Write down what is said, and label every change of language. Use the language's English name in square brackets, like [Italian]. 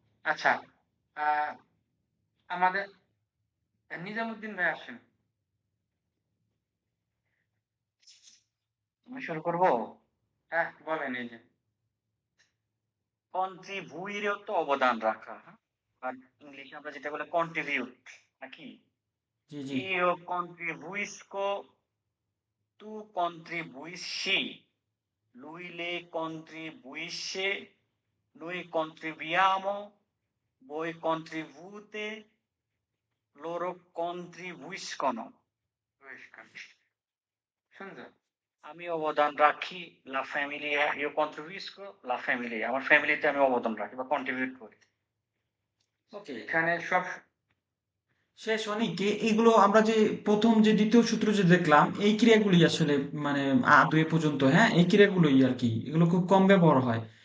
[Bangla] আচ্ছা, আমাদের নিজামুদ্দিন ভাই আসেন। আমি শুরু করবো। হ্যাঁ, বলেন। এই যে কন্ট্রিবিউটেরও তো অবদান রাখা, হ্যাঁ? আর ইংলিশে আমরা যেটা বলে কন্ট্রিবিউট নাকি? জি জি [Italian] Io contribuisco, tu contribuisci, lui le contribuisce, noi contribuiamo, voi contribuite, loro contribuiscono. [Bangla] শুনছো? আমি অবদান রাখি, [Italian] la famiglia, io contribuisco, la famiglia, [Bangla] আমার ফ্যামিলিতে আমি অবদান রাখি বা কন্ট্রিবিউট করি। ওকে এখানে সব শেষ অনেক এগুলো আমরা যে প্রথম যে দ্বিতীয় সূত্র যে দেখলাম এই ক্রিয়াগুলি আসলে মানে দুই পর্যন্ত, হ্যাঁ, এই ক্রিয়াগুলোই আর কি, এগুলো খুব কম ব্যবহার হয়।